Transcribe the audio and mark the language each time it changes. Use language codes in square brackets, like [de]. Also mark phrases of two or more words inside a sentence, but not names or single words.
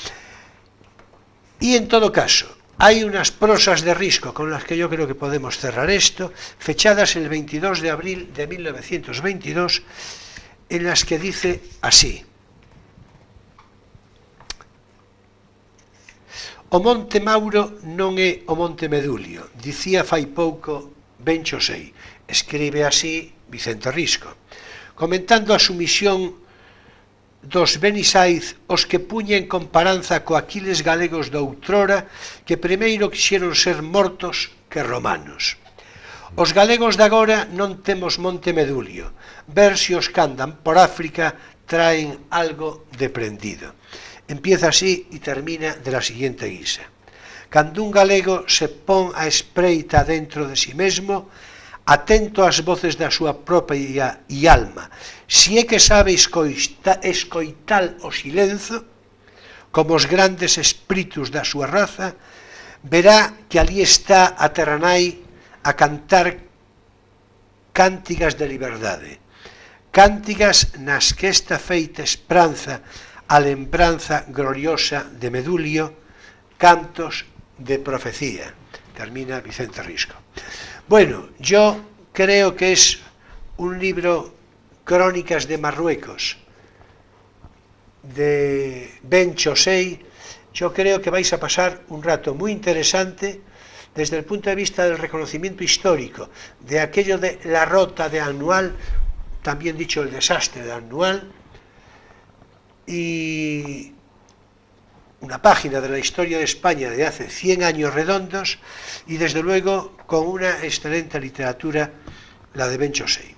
[es] Y en todo caso, hay unas prosas de Risco con las que yo creo que podemos cerrar esto, fechadas el 22 de abril de 1922, en las que dice así: [gl] o Monte Mauro non é o Monte Medulio, dicía fai pouco Benchosei. Escribe así Vicente Risco, comentando a sumisión dos Benissaiz, os que puñen comparanza co Aquiles galegos de outrora, que primeiro quixeron ser mortos que romanos. Os galegos de agora non temos Monte Medulio, ver se os que andan por África traen algo de prendido. [es] Empieza así y termina de la siguiente guisa: [gl] cando un galego se pon a espreita dentro de si mesmo, atento ás voces da súa propia e alma, si é que sabe escoitar o silenzo, como os grandes espíritus da súa raza, verá que ali está a terranai a cantar cántigas de liberdade, cántigas nas que esta feita esperanza a lembranza gloriosa de Medulio, cantos de profecía. [es] Termina Vicente Risco. Bueno, yo creo que es un libro, Crónicas de Marruecos, de Benchosei. Yo creo que vais a pasar un rato muy interesante desde el punto de vista del reconocimiento histórico, de aquello de la rota de Anual, también dicho el desastre de Anual, y una página de la historia de España de hace 100 años redondos y desde luego con una excelente literatura, la de Ben Chosey.